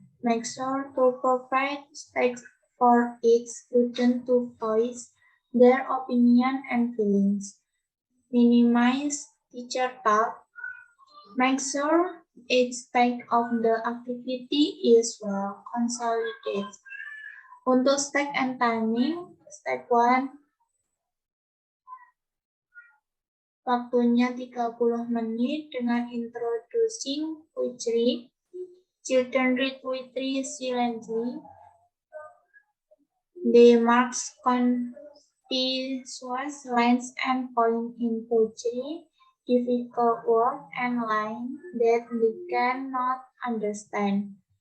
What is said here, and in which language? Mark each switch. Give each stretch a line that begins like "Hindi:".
English: Make sure to provide space for each student to voice their opinion and feelings. Minimize teacher talk. Make sure each stage of the activity is well consolidated.
Indonesian: Untuk
English: step and timing, step 1,
Indonesian: waktunya 30 menit dengan
English: introducing poetry. Children read poetry silently. They mark pieces, lines, and point in poetry, difficult word and line that we cannot understand.